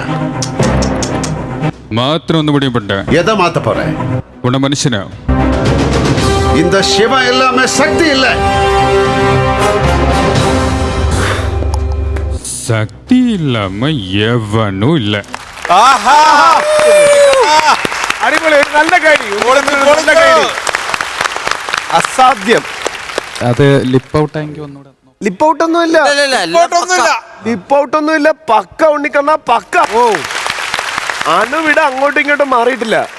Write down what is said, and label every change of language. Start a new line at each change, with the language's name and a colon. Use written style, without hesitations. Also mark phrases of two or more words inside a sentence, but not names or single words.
Tamil: மாத்திரம் வந்து முடிவு பண்ணிட்டேன். எதை மாத்த போற? உன்ன மனுஷன. இந்த சிவ எல்லாமே சக்தி இல்ல. சக்தி இல்லாம எவனும் இல்ல.
Malayalam: അടിപൊളി, നല്ല കാര്യം, നല്ല കാര്യം. അസാധ്യം. അത്
English: lip out
Malayalam: ആയെങ്കിൽ ഒന്നുകൂടെ.
English: lip out
Malayalam: ഒന്നുമില്ല,
English: lip out
Malayalam: ഒന്നുമില്ല. പക്ക ഉണ്ണിക്കണ്ണ പക്ക. ഓ, അണുവിട അങ്ങോട്ടും ഇങ്ങോട്ടും മാറിയിട്ടില്ല.